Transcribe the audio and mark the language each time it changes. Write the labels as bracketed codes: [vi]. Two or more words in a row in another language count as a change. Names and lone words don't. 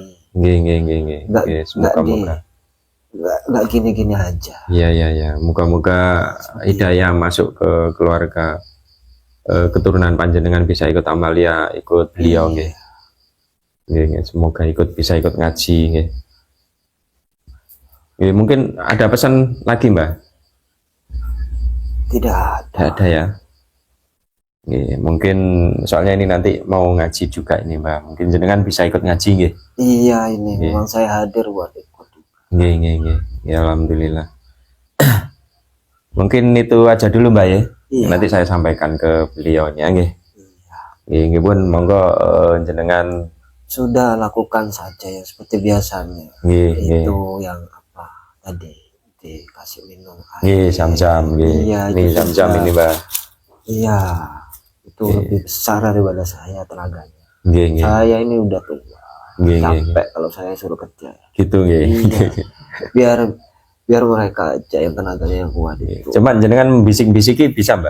[jv] Nggih, nggih, nggih, nggih. [id] Nggak- Nggih, nggak semoga-moga. Nggak gini-gini aja. Iya, iya, iya. Moga-moga hidayah masuk ke keluarga keturunan panjenengan bisa ikut Amalia, ikut beliau nggih. [jv] Nggih, nggih. [id] Semoga bisa ikut ngaji nggih. Nggih, mungkin ada pesan lagi Mbak? Tidak ada. Tidak ada ya. Nggih, mungkin soalnya ini nanti mau ngaji juga ini Mbak. Mungkin jenengan bisa ikut ngaji nggih. Iya ini Iya. memang saya hadir buat ikut. [jv] Nggih, nggih, nggih. [id] Ya alhamdulillah. Mungkin itu aja dulu Mbak ya. Iya. Nanti saya sampaikan ke beliaunya nggih. [jv] Nggih, nggih pun monggo jenengan [id] Sudah lakukan saja yang seperti biasanya. [jv] nggih, nggih. [id] Itu yang apa tadi dikasih minum air. [jv] Nggih, jam-jam nggih. [id] Iya, Ini itu jam-jam sudah. ini Mbak. Iya. Itu Iya. lebih besar daripada saya tenaganya. [jv] Nggih, nggih. [id] Saya ini udah tua. [jv] Nggih, nggih. [id] Capek kalau saya suruh kerja. Gitu nggih. Iya. Biar mereka aja yang tenaganya yang kuat itu. Cuman jenengan bisik-bisiki bisa Mbak?